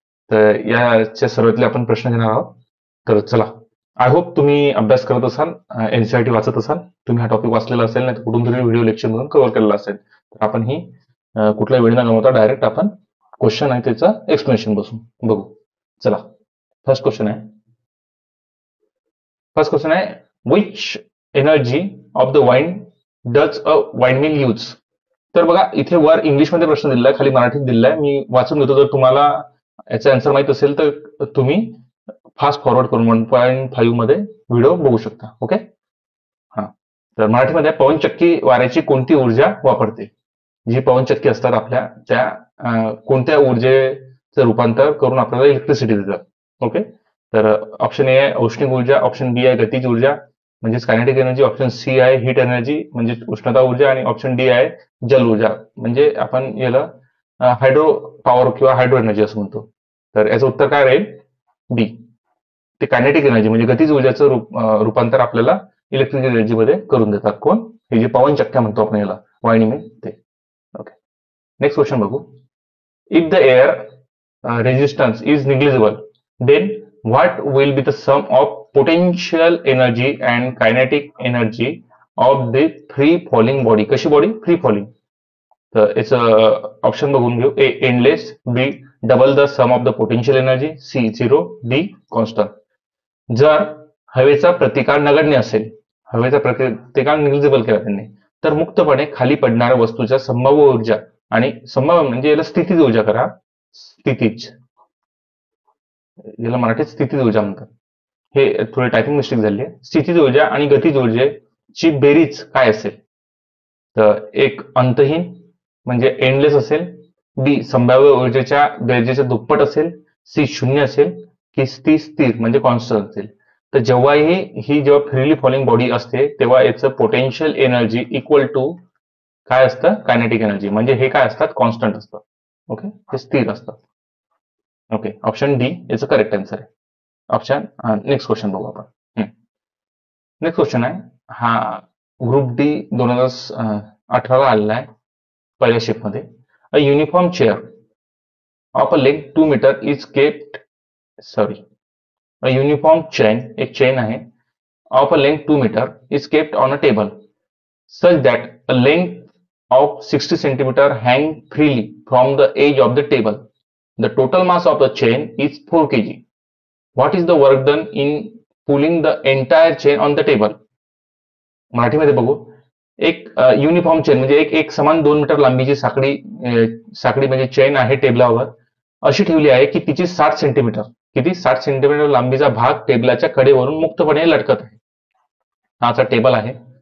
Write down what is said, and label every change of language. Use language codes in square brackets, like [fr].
[mr] तर याच्या सर्वातले आपण प्रश्न घेणार आहोत. तर चला, आय होप तुम्ही अभ्यास करत असाल, एनसीईआरटी वाचत असाल. तुम्ही हा टॉपिक वाचलेला असेल, नाही तर कुठून तरी व्हिडिओ लेक्चर मधून कव्हर केलेला असेल. तर आपण ही कुठला वेळ न गमावता डायरेक्ट आपण क्वेश्चन आहे त्याचं एक्सप्लेनेशन बघू. चला, फर्स्ट क्वेश्चन आहे. [en] Which energy of the wind does a wind mill use? [mr] तर बघा, इथे वर इंग्लिशमध्ये प्रश्न दिलेला आहे, खाली मराठीत दिलेला आहे. मी वाचून घेतो. जर तुम्हाला याचा आन्सर माहित असेल तर तुम्ही फास्ट फॉरवर्ड करून 1.5 मध्ये व्हिडिओ बघू शकता. ओके. हा, तर मराठीमध्ये पवनचक्की वाऱ्याची कोणती ऊर्जा वापरते? जी पवनचक्की असतात आपल्या, त्या कोणत्या ऊर्जेचं रूपांतर करून आपल्याला इलेक्ट्रिसिटी देतात? ओके. तर ऑप्शन ए आहे औष्णिक ऊर्जा, ऑप्शन बी आहे गतिज ऊर्जा म्हणजेच कायनेटिक एनर्जी, ऑप्शन सी आहे हीट एनर्जी म्हणजे उष्णता ऊर्जा, आणि ऑप्शन डी आहे जल ऊर्जा म्हणजे आपण याला हायड्रो पॉवर किंवा हायड्रो एनर्जी असं म्हणतो. तर याचं उत्तर काय राहील? डी. ते कायनेटिक एनर्जी म्हणजे गतिज ऊर्जाचं रूपांतर आपल्याला इलेक्ट्रिक एनर्जी मध्ये करून देतात. कोण? हे जे पवनचक्क्या म्हणतो आपण याला, वायनिंग ते. ओके. नेक्स्ट क्वेश्चन बघू. [en] If the air resistance is negligible, then what will be the sum of potential energy and kinetic energy of the free falling body? [mr] कशी बॉडी? Free falling. तर याचं ऑप्शन बघून घेऊ. [en] A endless, B double the sum of the potential energy, C 0, D constant. [mr] जर हवेचा प्रतिकार नगण्य असेल, हवेचा प्रतिकार निग्लिजिबल केला त्यांनी, तर मुक्तपणे खाली पडणाऱ्या वस्तूच्या संभाव्य ऊर्जा, आणि संभाव्य म्हणजे याला स्थितीज ऊर्जा करा, स्थितीज, याला मराठीत स्थितीज ऊर्जा म्हणतात. हे थोडी टायपिंग मिस्टेक झाली आहे. स्थितीज ऊर्जा आणि गतिज ऊर्जेची बेरीज काय असेल? तर एक अंतहीन म्हणजे एंडलेस असेल, बी संभाव्य ऊर्जेच्या बेरजेच्या दुप्पट असेल, सी 0 असेल, की ती स्थिर म्हणजे कॉन्स्टंट असेल. तर जेव्हाही ही जेव्हा फ्रीली फॉलिंग बॉडी असते तेव्हा याचं पोटेन्शियल एनर्जी इक्वल टू काय असतं? Kinetic energy. म्हणजे हे काय असतात? कॉन्स्टंट असतं. ओके, ते स्थिर असतात. ओके, ऑप्शन डी याचं करेक्ट आन्सर आहे. ऑप्शन नेक्स्ट क्वेश्चन बघू आपण. नेक्स्ट क्वेश्चन आहे हा ग्रुप डी 2018 आलेला आहे पहिल्या शिफ्टमध्ये. [en] a uniform chair of a length 2 metre is kept, sorry, a uniform chain, [mr] एक चेन आहे, [en] Of a length 2 metre is kept on a table such that a length of 60 centimeter hang freely from the edge of the table. The total mass of the chain is 4 kg. What is the work done in pulling the entire chain on the table? [mr] मराठीमध्ये बघू. एक uniform chain म्हणजे एक समान 2 metre लांबीची साखळी म्हणजे chain आहे टेबलावर, अशी ठेवली आहे की तिची 60 सेंटीमीटर, किती? 60 सेंटीमीटर लांबीचा भाग टेबलाच्या कडेवरून मुक्तपणे लटकत आहे. हा असा टेबल आहे.